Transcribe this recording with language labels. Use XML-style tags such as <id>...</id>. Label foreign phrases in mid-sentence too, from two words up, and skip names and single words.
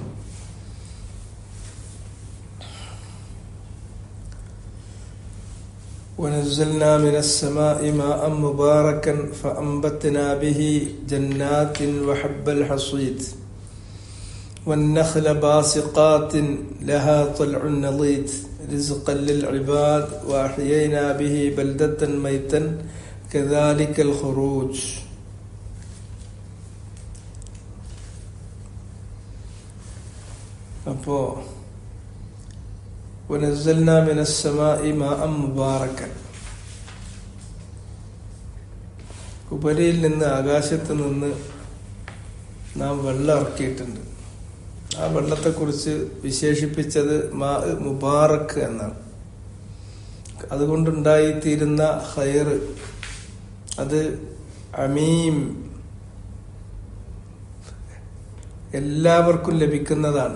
<ar>ونزلنا من السماء ماء مباركا فأنبتنا به جنات وحب الحصيد والنخل باسقات لها طلع نضيد رزقا للعباد وأحيينا به بلدة ميتا كذلك الخروج.</ar> <ml>അപ്പോ</ml> <ar>ونزلنا من السماء ماء مباركا,</ar> <ml>ഉപരിയിൽ നിന്ന് ആകാശത്ത് നിന്ന് നാം വെള്ളം ഇറക്കിയിട്ടുണ്ട്. ആ വെള്ളത്തെക്കുറിച്ച് വിശേഷിപ്പിച്ചത്</ml> <ar>ماء مبارك</ar> <ml>എന്നാണ്. അതുകൊണ്ടുണ്ടായിത്തീരുന്ന ഖൈർ അത് അമീം, എല്ലാവർക്കും ലഭിക്കുന്നതാണ്.</ml>